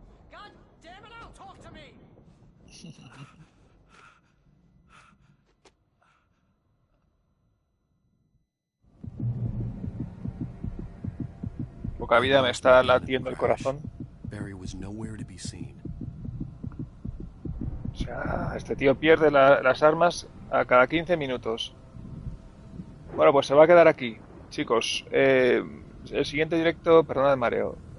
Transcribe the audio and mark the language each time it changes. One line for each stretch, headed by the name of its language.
English: God damn it, Al, talk to me!
Spanish: Poca vida, me está latiendo el corazón.
English: Barry was nowhere to be seen.
Spanish: O sea, este tío pierde las armas a cada 15 minutos. Bueno, pues se va a quedar aquí, chicos. El siguiente directo, perdona el mareo.